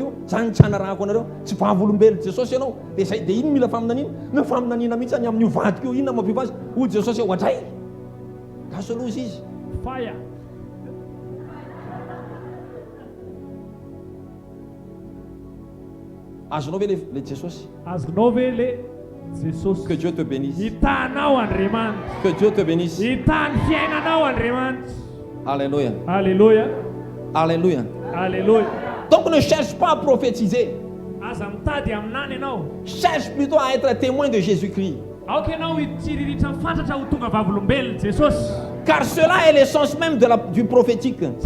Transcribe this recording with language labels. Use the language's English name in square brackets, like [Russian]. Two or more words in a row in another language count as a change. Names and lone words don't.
[Malagasy] io zany tsy hanarahako anareo tsy vavolombelona Jesosy ianao dia zay dia ino mila faminanina na faminanina mihitsy any amin'io vadiko io inona mampiova azy hoy Jesosy eo hatray kasolozy izy fire. azonao ve le Jesosy? Azonao ve le Jesosy? [French] Que Dieu te bénisse. [Malagasy] Hitanao Andriamanitra. [French] Que Dieu te bénisse. [Malagasy] Hitany fiainanao Andriamanitra. Alléluia. Alléluia. Alléluia. Alléluia. [French] Donc ne cherche pas à prophétiser. Cherche plutôt à être témoin de Jésus-Christ. Car cela est l'essence même du prophétique.